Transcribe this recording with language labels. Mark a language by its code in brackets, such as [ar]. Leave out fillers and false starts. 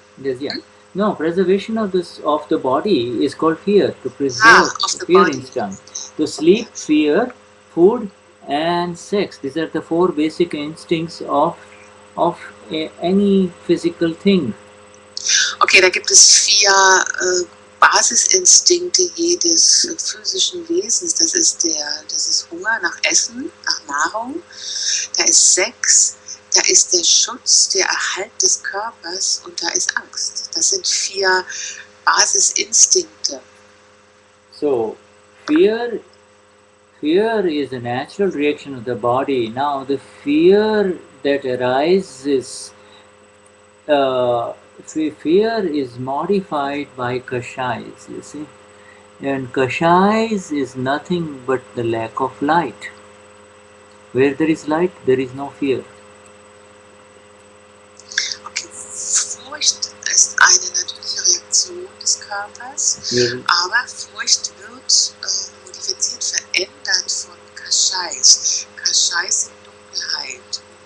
[en] There is fear. No, preservation of the body is called fear. To preserve the fear instinct. To sleep, fear, food, and sex. These are the 4 basic instincts of any physical thing. [de] Okay, da gibt es 4 Basisinstinkte jedes physischen Wesens. Das ist Hunger nach Essen, nach Nahrung. Da ist Sex, da ist der Schutz, der Erhalt des Körpers und da ist Angst. Das sind 4 Basisinstinkte. [en] So, fear is a natural reaction of the body. Now, the fear that arises, fear is modified by Kashais, you see. And Kashais is nothing but the lack of light. Where there is light, there is no fear. [de] Okay, Furcht ist eine natürliche Reaktion des Körpers, aber Furcht wird modifiziert, verändert von Kashais. Kashais sind Dunkelheit.